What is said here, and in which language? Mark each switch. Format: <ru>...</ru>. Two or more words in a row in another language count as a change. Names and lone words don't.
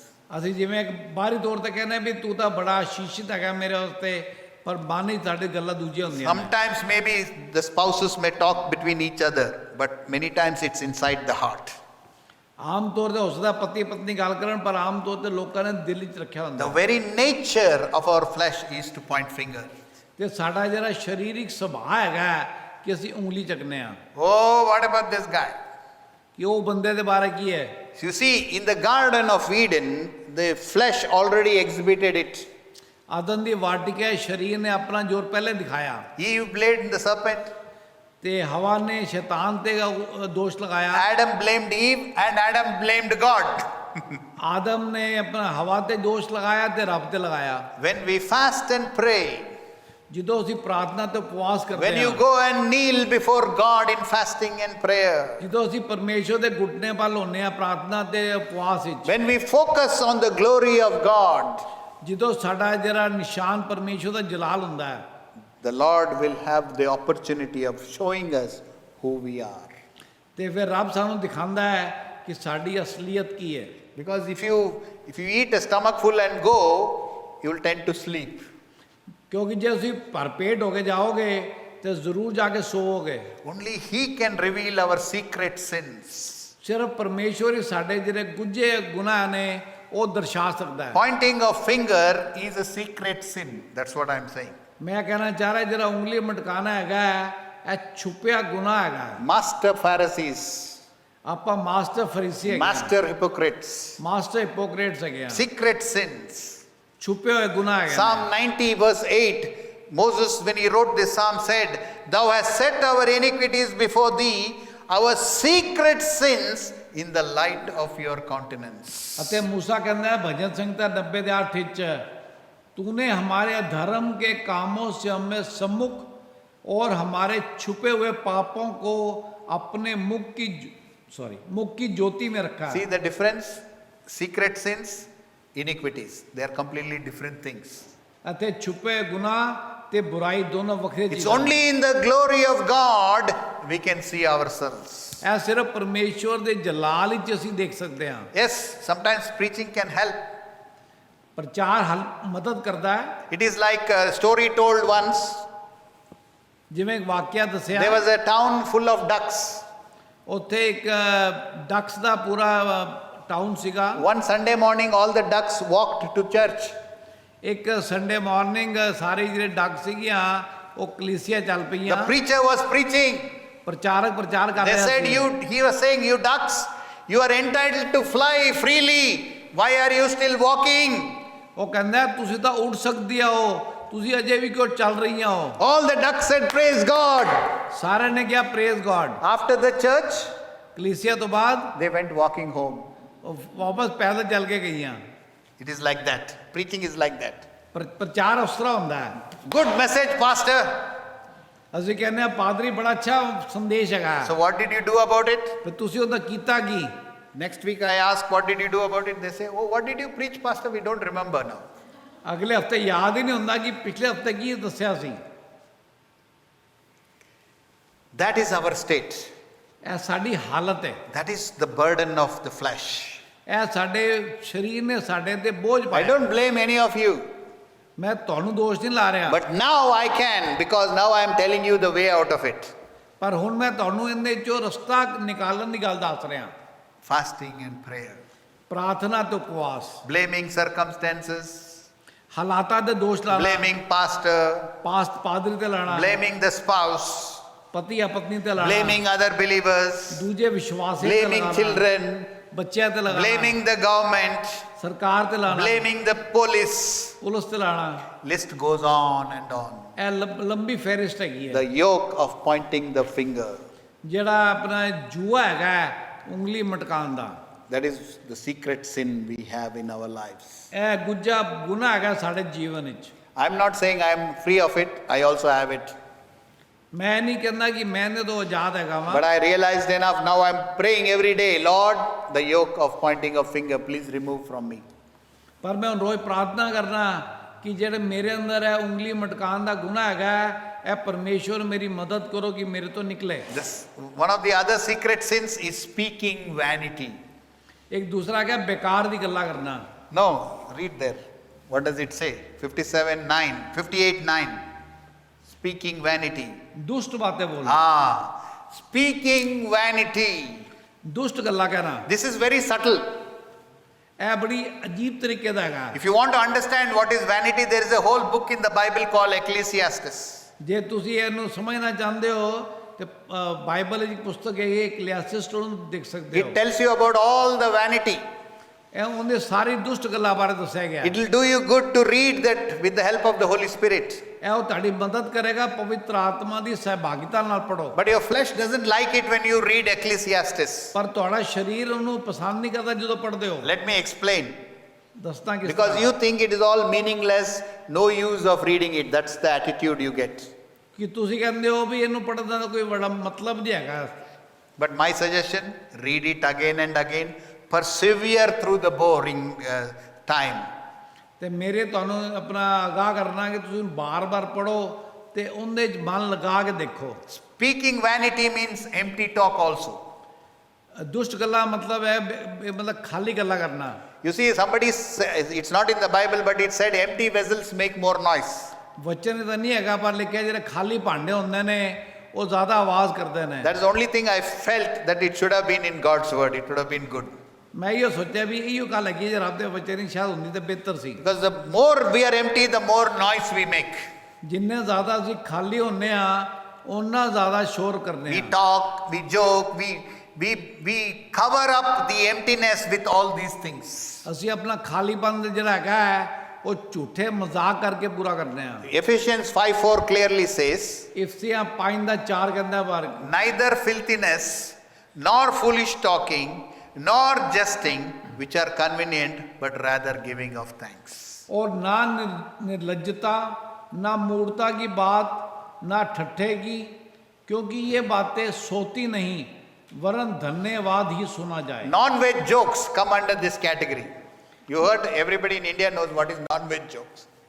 <pa>ਅਸੀਂ ਜਿਵੇਂ ਇੱਕ ਬਾਹਰੀ ਤੌਰ ਤੇ ਕਹਿੰਦੇ ਵੀ ਤੂੰ ਤਾਂ ਬੜਾ ਆਸ਼ੀਸ਼ਿਤ ਹੈਗਾ ਮੇਰੇ ਵਾਸਤੇ, ਪਰ ਬਾਹਰੀ ਸਾਡੀ ਗੱਲਾਂ ਦੂਜੀਆਂ ਹੁੰਦੀਆਂ ਨੇ।</pa> <en>Sometimes maybe the spouses may talk between each other, but many times it's inside the heart.</en> <pa>ਆਮ ਤੌਰ ਤੇ ਹੋ ਸਕਦਾ ਪਤੀ ਪਤਨੀ ਗੱਲ ਕਰਨ, ਪਰ ਆਮ ਤੌਰ ਤੇ ਲੋਕਾਂ ਨੇ ਦਿਲ 'ਚ ਰੱਖਿਆ ਹੁੰਦਾ।</pa> <en>The very nature of our flesh is to point finger.</en> <pa>ਤੇ ਸਾਡਾ ਜਿਹੜਾ ਸਰੀਰਿਕ ਸੁਭਾਅ ਹੈਗਾ ਕਿ ਅਸੀਂ ਉਂਗਲੀ ਚੱਕਨੇ ਆ</pa> <en>Oh, what about this guy?</en> <pa>ਕਿ ਉਹ ਬੰਦੇ ਦੇ ਬਾਰੇ ਕੀ ਹੈ।</pa> <en>You see, in the Garden of Eden, the flesh already exhibited it.</en> <pa>ਆਦਮ ਦੀ ਵਾਟਿਕਾ ਸਰੀਰ ਨੇ ਆਪਣਾ ਜ਼ੋਰ ਪਹਿਲੇ ਦਿਖਾਇਆ,</pa> <en>Eve blamed the serpent.</en> <pa>ਤੇ ਹਵਾ ਨੇ ਸ਼ੈਤਾਨ ਤੇ ਦੋਸ਼ ਲਗਾਇਆ।</pa> <en>Adam blamed Eve and Adam blamed God.</en> <pa>ਆਦਮ ਨੇ ਆਪਣਾ ਹਵਾ ਤੇ ਦੋਸ਼ ਲਗਾਇਆ ਤੇ ਰੱਬ ਤੇ ਲਗਾਇਆ।</pa> <en>When we fast and pray,</en> <pa>ਜਦੋਂ ਅਸੀਂ ਪ੍ਰਾਰਥਨਾ ਤੇ ਉਪਵਾਸ</pa> <en>when</en> <pa>ਕਰਦੇ</pa> <en>you</en> <pa>ਹਾਂ,</pa> <en>go and kneel before God in fasting and prayer,</en> <pa>ਜਦੋਂ ਅਸੀਂ ਪਰਮੇਸ਼ਵਰ ਦੇ ਘੁਟਨੇ ਵੱਲ ਹੁੰਦੇ ਆ ਪ੍ਰਾਰਥਨਾ ਤੇ ਉਪਵਾਸ ਵਿੱਚ,</pa> <en>when we focus on the glory of God,</en> <pa>ਜਦੋਂ ਸਾਡਾ ਜਿਹੜਾ ਨਿਸ਼ਾਨ ਪਰਮੇਸ਼ਵਰ ਦਾ ਜਲਾਲ ਹੁੰਦਾ ਹੈ,</pa> <en>the Lord will have the opportunity of showing us who we are.</en> <pa>ਤੇ ਫਿਰ ਰੱਬ ਸਾਨੂੰ ਦਿਖਾਉਂਦਾ ਹੈ ਕਿ ਸਾਡੀ ਅਸਲੀਅਤ ਕੀ ਹੈ।</pa> <en>Because if you eat a stomach full and go, you will tend to sleep.</en> <pa>ਕਿਉਂਕਿ ਜੇ ਤੁਸੀਂ ਭਰਪੇਟ ਹੋ ਕੇ ਜਾਓਗੇ ਤੇ ਜ਼ਰੂਰ ਜਾ ਕੇ ਸੋਵੋਗੇ।</pa> <en>Only He can reveal our secret sins.</en> <pa>ਸਿਰਫ ਪਰਮੇਸ਼ਵਰ ਹੀ ਸਾਡੇ ਜਿਹੜੇ ਗੁੱਝੇ ਗੁਨਾਹ ਨੇ ਉਹ ਦਰਸਾ ਸਕਦਾ ਹੈ।</pa> <en>Pointing of finger is a secret sin. That's what I'm saying.</en> <pa>ਮੈਂ ਕਹਿਣਾ ਚਾਹ ਰਿਹਾ ਜਿਹੜਾ ਉਂਗਲੀ ਮਟਕਾਣਾ ਹੈਗਾ ਇਹ ਛੁਪਿਆ ਗੁਨਾਹ ਹੈਗਾ।</pa> <en>Master Pharisees,</en> <pa>ਆਪਾਂ ਮਾਸਟਰ ਫਰੀਸੀ ਹੈਗੇ,</pa> <en>master hypocrites, master hypocrites</en> <pa>ਹੈਗੇ ਆ,</pa> <en>secret sins.</en> <pa>ਛੁਪੇ ਹੋਏ ਗੁਨਾਹ ਹੈਗੇ।</pa> <en>Psalm 90 verse 8, Moses, when he wrote this psalm, said, Thou hast set our iniquities before thee, our secret sins in the light of your countenance.</en> <pa>ਅਤੇ मूसा ਕਹਿੰਦਾ ਹੈ ਭਜਨ ਸੰਹਿਤਾ 90 ਦੇ 8 ਵਿੱਚ,</pa> <hi>तूने हमारे अधर्म के कामों से हमें सम्मुख और हमारे छुपे हुए पापों को अपने मुख की ज्योति में रखा</hi> <en>See</en> <hi>है।</hi> <en>the difference? Secret sins, iniquities. They are completely different things.</en> <pa>ਅਤੇ ਛੁਪੇ ਗੁਨਾਹ ਤੇ ਬੁਰਾਈ ਦੋਨੋਂ ਵੱਖਰੇ</pa> <en>It's</en> <pa>ਚੀਜ਼ਾਂ।</pa> <en>only in the glory of God we can see ourselves.</en> <pa>ਇਹ ਸਿਰਫ ਪਰਮੇਸ਼ਵਰ ਦੇ ਜਲਾਲ ਵਿੱਚ ਅਸੀਂ ਦੇਖ ਸਕਦੇ ਹਾਂ।</pa> <en>Yes, sometimes preaching can help.</en> <pa>ਪ੍ਰਚਾਰ ਮਦਦ ਕਰਦਾ ਹੈ।</pa> <en>It is like a story told once.</en> <pa>ਜਿਵੇਂ ਇੱਕ ਵਾਕਿਆ ਦੱਸਿਆ,</pa> <en>There was a town full of ducks.</en> <pa>ਉੱਥੇ ਇੱਕ ਡਕਸ ਦਾ ਪੂਰਾ ਟਾਊਨ ਸੀਗਾ।</pa> <en>One Sunday morning, all the ducks walked to church.</en> <pa>ਇੱਕ</pa> <en>Sunday morning</en> <pa>ਸਾਰੇ ਜਿਹੜੇ ਡਕ ਸੀਗੀਆਂ ਉਹ ਕਲੀਸਿਆ ਚੱਲ</pa> <en>The</en> <pa>ਪਈਆਂ।</pa> <en>preacher was preaching.</en> <pa>ਪ੍ਰਚਾਰਕ ਪ੍ਰਚਾਰ ਕਰ</pa> <en>They</en> <pa>ਰਿਹਾ</pa> <en>said,</en> <pa>ਸੀ।</pa> <en>he was saying, you ducks, you are entitled to fly freely. Why are you still walking?</en> <pa>ਉਹ ਕਹਿੰਦਾ ਤੁਸੀਂ ਤਾਂ ਉੱਡ ਸਕਦੀ ਹੋ, ਤੁਸੀਂ ਅਜੇ ਵੀ ਕਿਉਂ ਚੱਲ ਰਹੀਆਂ ਹੋ।</pa> <en>All the ducks said, praise God.</en> <pa>ਸਾਰਿਆਂ ਨੇ ਕਿਹਾ</pa> <en>praise God. After the church,</en> <pa>ਕਲੀਸਿਆ ਤੋਂ ਬਾਅਦ</pa> <en>they went walking home.</en> <pa>ਉਹ ਵਾਪਸ ਪੈਦਲ ਚੱਲ ਕੇ ਗਈਆਂ।</pa> <en>It is like that. Preaching is like that.</en> <pa>ਪ੍ਰਚਾਰ ਉਸ ਤਰ੍ਹਾਂ ਹੁੰਦਾ ਹੈ।</pa> <en>Good message, pastor.</en> <pa>ਅਸੀਂ ਕਹਿੰਦੇ ਆ ਪਾਦਰੀ ਬੜਾ ਅੱਛਾ ਸੰਦੇਸ਼ ਹੈਗਾ,</pa> <en>So what did you do about it?</en> <pa>ਪਰ ਤੁਸੀਂ ਉਹਦਾ ਕੀਤਾ ਕੀ?</pa> <en>Next week I ask, what did you do about it? They say, oh, what did you preach, pastor? We don't remember now.</en> <pa>ਅਗਲੇ ਹਫਤੇ ਯਾਦ ਹੀ ਨਹੀਂ ਹੁੰਦਾ ਕਿ ਪਿਛਲੇ ਹਫਤੇ ਕੀ ਦੱਸਿਆ ਸੀ।</pa> <en>That is our state.</en> <pa>ਇਹ ਸਾਡੀ ਹਾਲਤ ਹੈ।</pa> <en>That is the burden of the flesh.</en> <pa>ਇਹ ਸਾਡੇ ਸਰੀਰ ਨੇ ਸਾਡੇ ਤੇ ਬੋਝ</pa> <en>I</en> <pa>ਪਾਇਆ।</pa> <en>don't blame any of you.</en> <pa>ਮੈਂ ਤੁਹਾਨੂੰ ਦੋਸ਼ ਨਹੀਂ ਲਾ ਰਿਹਾ,</pa> <en>But now I can, because now I am telling you the way out of it.</en> <pa>ਪਰ ਹੁਣ ਮੈਂ ਤੁਹਾਨੂੰ ਇਹਦੇ ਚੋਂ ਰਸਤਾ ਨਿਕਾਲਣ ਦੀ ਗੱਲ ਦੱਸ ਰਿਹਾ।</pa> <en>Fasting and prayer.</en> <pa>ਪ੍ਰਾਰਥਨਾ ਤੇ ਉਪਵਾਸ,</pa> <en>Blaming circumstances.</en> <pa>ਹਾਲਾਤਾਂ ਦੇ ਦੋਸ਼ ਲਾਣਾ,</pa> <en>Blaming pastor.</en> <pa>ਪਾਦਰੀ ਤੇ ਲਾਣਾ,</pa> <en>Blaming the spouse.</en> <pa>ਪਤੀ ਜਾਂ ਪਤਨੀ ਤੇ ਲਾਣਾ,</pa> <en>Blaming other believers.</en> <pa>ਦੂਜੇ ਵਿਸ਼ਵਾਸੀ ਤੇ</pa> <en>Blaming</en> <pa>ਲਗਾਉਣਾ,</pa> <en>children.</en> <pa>ਬੱਚਿਆਂ ਤੇ ਲਗਾਣਾ,</pa> <en>Blaming the government.</en> <pa>ਸਰਕਾਰ ਤੇ ਲਾਣਾ,</pa> <en>Blaming the police.</en> <pa>ਪੁਲਿਸ ਤੇ ਲਾਣਾ।</pa> <en>List goes on and on.</en> <pa>ਇਹ ਲੰਬੀ ਫਹਿਰਿਸਤ ਹੈਗੀ ਹੈ।</pa> <en>The yoke of pointing the finger.</en> <pa>ਜਿਹੜਾ ਆਪਣਾ ਜੂਆ ਹੈਗਾ ਉਂਗਲੀ ਮਟਕਾਉਣ ਦਾ,</pa> <en>That is the secret sin we have in our lives.</en> <pa>ਇਹ ਗੁੱਜਾ ਗੁਨਾਹ ਹੈਗਾ ਸਾਡੇ ਜੀਵਨ ਵਿੱਚ।</pa> <en>I'm not saying I'm free of it. I also have it.</en> <pa>ਮੈਂ ਨਹੀਂ ਕਹਿੰਦਾ ਕਿ ਮੈਨੇ ਤੋਂ ਆਜ਼ਾਦ ਹੈਗਾ ਵਾਂ,</pa> <en>but I realized enough. Now I'm praying every day, Lord, the yoke of pointing of finger, please remove from me.</en> <pa>ਪਰ ਮੈਂ ਹੁਣ ਰੋਜ਼ ਪ੍ਰਾਰਥਨਾ ਕਰਨਾ ਕਿ ਜਿਹੜੇ ਮੇਰੇ ਅੰਦਰ ਹੈ ਉਂਗਲੀ ਮਟਕਾਉਣ ਦਾ ਗੁਨਾਹ ਹੈਗਾ ਹੈ, ਇਹ ਪਰਮੇਸ਼ਵਰ ਮੇਰੀ ਮਦਦ ਕਰੋ ਕਿ ਮੇਰੇ ਤੋਂ ਨਿਕਲੇ।</pa> <en>This, one of the other secret sins is speaking vanity.</en> <pa>ਇੱਕ ਦੂਸਰਾ</pa> <hi>क्या बेकार</hi> <pa>ਦੀ ਗੱਲਾਂ ਕਰਨਾ।</pa> <en>No, read there. What does it say? 57:9, 58:9. Speaking vanity.</en> <hi>दुष्ट बातें बोलना,</hi> <en>Speaking vanity.</en> <pa>ਦੁਸ਼ਟ ਗੱਲਾਂ ਕਹਿਣਾ,</pa> <en>This is very subtle.</en> <pa>ਇਹ ਬੜੀ ਅਜੀਬ ਤਰੀਕੇ ਦਾ ਹੈਗਾ।</pa> <en>If you want to understand what is vanity, there is a whole book in the Bible called Ecclesiastes.</en> <pa>ਜੇ ਤੁਸੀਂ ਇਹਨੂੰ ਸਮਝਣਾ ਚਾਹੁੰਦੇ ਹੋ ਤੇ ਬਾਈਬਲ ਦੀ ਪੁਸਤਕ ਹੈ ਇਕਲੀਸੀਆਸਟਸ ਨੂੰ ਦੇਖ ਸਕਦੇ ਹੋ।</pa> <en>It tells you about all the vanity.</en> <pa>ਇਹ ਉਹਦੇ ਸਾਰੀ ਦੁਸ਼ਟ ਗੱਲਾਂ ਬਾਰੇ ਦੱਸਿਆ ਗਿਆ।</pa> <en>It will do you good to read that with the help of the Holy Spirit.</en> <pa>ਇਹ ਉਹ ਤੁਹਾਡੀ ਮਦਦ ਕਰੇਗਾ ਪਵਿੱਤਰ ਆਤਮਾ ਦੀ ਸਹਿਭਾਗਿਤਾ ਨਾਲ ਪੜੋ।</pa> <en>But your flesh doesn't like it when you read Ecclesiastes.</en> <pa>ਪਰ ਤੁਹਾਡਾ ਸਰੀਰ ਉਹਨੂੰ ਪਸੰਦ ਨਹੀਂ ਕਰਦਾ ਜਦੋਂ ਪੜ੍ਹਦੇ ਹੋ।</pa> <en>Let me explain.</en> <pa>ਦੱਸਦਾ ਕਿਸ</pa> <en>Because</en> <pa>ਤਰ੍ਹਾਂ।</pa> <en>you think it is all meaningless, no use of reading it. That's the attitude you get.</en> <pa>ਕਿ ਤੁਸੀਂ ਕਹਿੰਦੇ ਹੋ ਵੀ ਇਹਨੂੰ ਪੜ੍ਹਨ ਦਾ ਕੋਈ ਬੜਾ ਮਤਲਬ ਨਹੀਂ ਹੈਗਾ।</pa> <en>But my suggestion, read it again and again. Persevere through the boring time.</en> <pa>ਤੇ ਮੇਰੇ ਤੁਹਾਨੂੰ ਆਪਣਾ ਆਗਾਹ ਕਰਨਾ ਕਿ ਤੁਸੀਂ ਬਾਰ-ਬਾਰ ਪੜੋ ਤੇ ਉਹਦੇ 'ਚ ਮਨ ਲਗਾ ਕੇ ਦੇਖੋ।</pa> <en>Speaking vanity means empty talk also.</en> <pa>ਦੁਸ਼ਟ ਗੱਲਾਂ ਮਤਲਬ ਹੈ ਮਤਲਬ ਖਾਲੀ ਗੱਲਾਂ ਕਰਨਾ।</pa> <en>You see, somebody says, it's not in the Bible, but it said empty vessels make more noise.</en> <pa>ਵਚਨ ਤਾਂ ਨਹੀਂ ਹੈਗਾ ਪਰ ਲਿਖਿਆ ਜਿਹੜੇ ਖਾਲੀ ਭਾਂਡੇ ਹੁੰਦੇ ਨੇ ਉਹ ਜ਼ਿਆਦਾ ਆਵਾਜ਼ ਕਰਦੇ ਨੇ।</pa> <en>That is the only thing I felt that it should have been in God's word. It would have been good.</en> <pa>ਮੈਂ ਇਹੋ ਸੋਚਿਆ ਵੀ ਇਹੋ ਗੱਲ ਹੈਗੀ ਜੇ ਰੱਬ ਦੇ ਵਚਨ ਹੀ ਸ਼ਾਇਦ ਹੁੰਦੀ ਤਾਂ ਬਿਹਤਰ ਸੀ।</pa> <en>Because the more we are empty, the more noise we make.</en> <pa>ਜਿੰਨੇ ਜ਼ਿਆਦਾ ਅਸੀਂ ਖਾਲੀ ਹੁੰਨੇ ਆ ਓਨਾ ਜ਼ਿਆਦਾ ਸ਼ੋਰ ਕਰਨੇ</pa> <en>We</en> <pa>ਆ।</pa> <en>talk, we joke, we cover up the emptiness with all these things.</en> <pa>ਅਸੀਂ ਆਪਣਾ ਖਾਲੀਪਨ ਜਿਹੜਾ ਹੈਗਾ ਹੈ ਉਹ ਝੂਠੇ ਮਜ਼ਾਕ ਕਰਕੇ ਪੂਰਾ ਕਰਨੇ ਆ।</pa> <en>Ephesians 5:4 clearly says,</en> <pa>ਇਫਸੀਆਂ 5:4 ਕਹਿੰਦਾ ਪਰ</pa> <en>neither filthiness, nor foolish talking, nor jesting, which are convenient, but rather giving of thanks.</en> <hi>और ना निर्लज्जता ना मूर्खता की बात ना ठट्ठे की, क्योंकि ये बातें सोती नहीं वरन धन्यवाद ही सुना जाए।</hi> <en>Non-veg jokes come under this category. You heard, everybody in India knows what is non-veg jokes.</en>